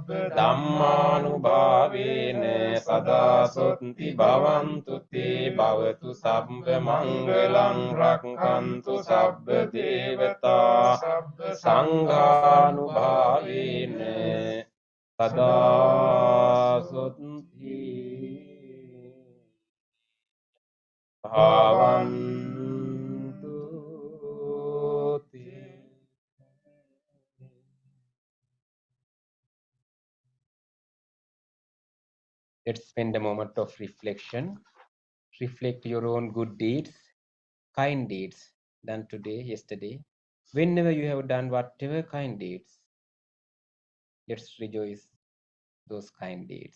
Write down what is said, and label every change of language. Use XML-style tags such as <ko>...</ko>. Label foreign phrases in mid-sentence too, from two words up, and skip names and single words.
<pi>Dhammanubhavena sada soti bhavantu te bhavatu sabba mangalang rakhantu sabba devata Sanghanubhavena sada soti bhavantu te.</pi> <en>Let's spend a moment of reflection. Reflect your own good deeds, kind deeds done today, yesterday. Whenever you have done whatever kind deeds, let's rejoice those kind deeds.</en>